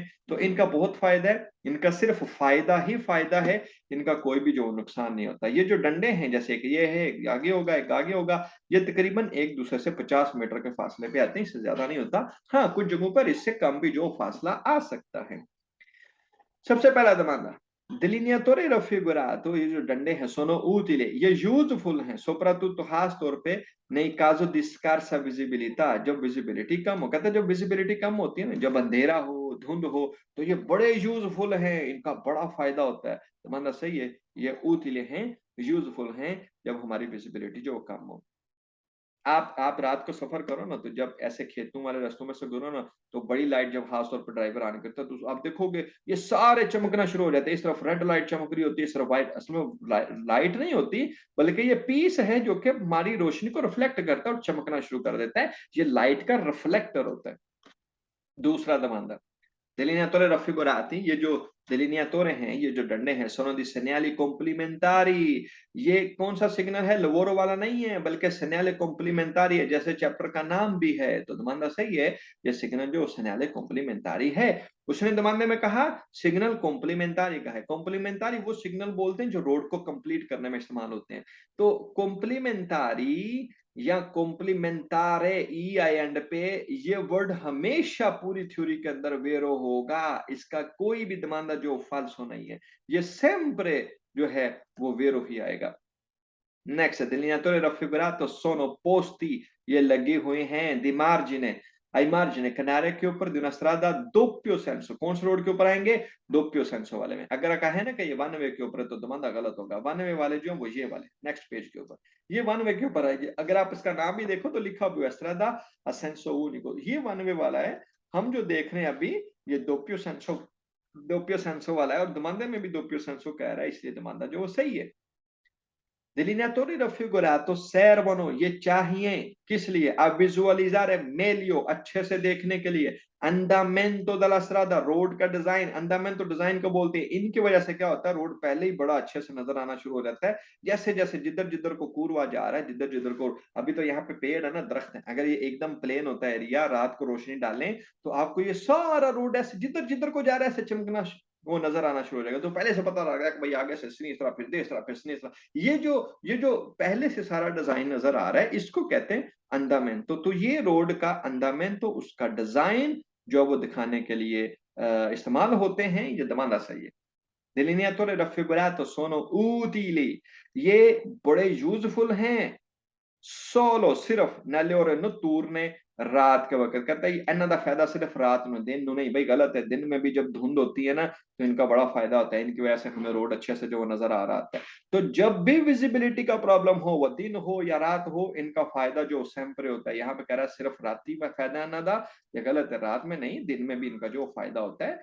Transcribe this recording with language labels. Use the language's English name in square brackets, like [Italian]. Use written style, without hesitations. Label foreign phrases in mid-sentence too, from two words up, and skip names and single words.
[Hindi] तो इनका बहुत फायदा है, इनका सिर्फ फायदा ही फायदा है, इनका कोई भी जो नुकसान नहीं होता। ये जो डंडे हैं हैं, जैसे कि ये है, एक आगे होगा, एक आगे होगा, ये तकरीबन एक दूसरे से 50 मीटर के फासले पे आते हैं, इससे ज्यादा नहीं होता। हाँ, कुछ जगहों पर इससे कम भी जो फासला आ सकता है। सबसे पहला [Italian] domanda. Delineatore raffigurato, [Hindi] ये जो डंडे हैं [Italian] sono utili, [Hindi] ये यूजफुल हैं soprattutto खास तौर पे [Italian] nei caso di scarsa visibilità, [Hindi] जब विजिबिलिटी कम हो। कहते हैं जब विजिबिलिटी कम होती है ना, जब अंधेरा हो, धुंध हो, तो ये बड़े यूजफुल हैं, इनका बड़ा फायदा होता है। तो मानना सही है, ये utile हैं, यूजफुल हैं, जब हमारी विजिबिलिटी जो कम हो। आप रात को सफर करो ना, तो जब ऐसे खेतों वाले रास्तों में से गुजरो ना, तो बड़ी लाइट जब खास तौर पर ड्राइवर आने करता है, तो आप देखोगे ये सारे चमकना शुरू हो जाते हैं। इस तरफ [English] red light [Hindi] चमक रही होती है, इस तरफ व्हाइट। असल में लाइट नहीं होती, बल्कि ये पीस है जो कि हमारी रोशनी को रिफ्लेक्ट करता है और चमकना शुरू कर देता है। ये लाइट का रिफ्लेक्टर होता है। दूसरा दमांदा, [Italian] delineatore raffigurati, [Hindi] ये जो delineatore हैं, ये जो डंडे हैं, [Italian] sono di segnali complementari, [Hindi] ये कौन सा सिग्नल है? लवोरो वाला नहीं है, बल्कि [Italian] segnale complementari [Hindi] है, जैसे चैप्टर का नाम भी है। तो दमांदा सही है, ये सिग्नल जो [Italian] segnale complementari [Hindi] है। उसने दमांदे में कहा सिग्नल कॉम्प्लीमेंटारी का है। कॉम्प्लीमेंटारी वो सिग्नल बोलते हैं जो रोड को कंप्लीट करने में इस्तेमाल होते हैं। तो कॉम्प्लीमेंटारी या कॉम्प्लीमेंटारे ई आई एंड पे, ये वर्ड हमेशा पूरी थ्योरी के अंदर वेरो होगा। इसका कोई भी दमांदा जो फाल्सो नहीं है, ये sempre जो है वो वेरो ही आएगा। नेक्स्ट, [Italian] delineatore raffigurato sono posti, [Hindi] ये लगे हुए हैं [Italian] di margine, ai margine, [Hindi] किनारे के ऊपर [Italian] di una strada doppio senso। [Hindi] कौन से रोड के ऊपर आएंगे? [Italian] doppio senso [Hindi] वाले में। अगर कहे ना कि ये [English] one way [Hindi] के ऊपर है, तो दमांदा गलत होगा। [English] one way [Hindi] वाले जो है वो ये वाले नेक्स्ट पेज के ऊपर, ये [English] one way [Hindi] के ऊपर आएंगे। अगर आप इसका नाम भी देखो तो लिखा हुआ है [Italian] strada a senso unico, [Hindi] ये [English] one way [Hindi] वाला है। हम जो देख रहे हैं अभी, ये [Italian] doppio senso [Hindi] वाला है, और दमांदे में भी [Italian] doppio senso [Hindi] कह रहा है, इसलिए दमांदा जो वो सही है। [Italian] Delineatori raffigurato servono, [Hindi] ये चाहिए किस लिए? [Italian] a visualizzare meglio, [Hindi] अच्छे से देखने के लिए। [Italian] andamento della strada, [Hindi] रोड का डिजाइन। andamento डिजाइन को बोलते हैं। इनकी वजह से क्या होता है, रोड पहले ही बड़ा अच्छे से नजर आना शुरू हो जाता है। जैसे जैसे जिधर जिधर को कूरवा जा रहा है, जिधर जिधर को, अभी तो यहाँ पे पेड़ है ना, दरख्त है, अगर ये एकदम प्लेन होता है एरिया, रात को रोशनी डालें, तो आपको ये सारा रोड ऐसे जिधर जिधर को जा रहा है ऐसे चमकना वो नजर आना शुरू हो जाएगा। तो पहले से पता लग रहा है कि भाई आगे से इस तरह, फिर इस तरह, फिर इस तरह। ये जो पहले से सारा डिजाइन नजर आ रहा है, इसको कहते हैं अंदामेंतो। तो ये रोड का अंदामेंतो, उसका डिजाइन जो वो दिखाने के लिए इस्तेमाल होते हैं। ये दमांदा सही है। [Italian] delineatore raffigurato sono utili, [Hindi] ये बड़े यूजफुल हैं solo, सिर्फ [Italian] nelle ore notturne, [Hindi] रात के वक्त। कहता है [Punjabi] ਇਨ੍ਹਾਂ ਦਾ ਫ਼ਾਇਦਾ [Hindi] सिर्फ रात में, दिन में नहीं। भाई गलत है, दिन में भी जब धुंध होती है ना, तो इनका बड़ा फायदा होता है। इनकी वजह से हमें रोड अच्छे से जो नजर आ रहा है। तो जब भी विजिबिलिटी का प्रॉब्लम हो, वह दिन हो या रात हो, इनका फायदा जो सेम्परे होता है। यहाँ पे कह रहा है सिर्फ रात में फायदा ना दा, ये गलत है, रात में नहीं, दिन में भी इनका जो फायदा होता है।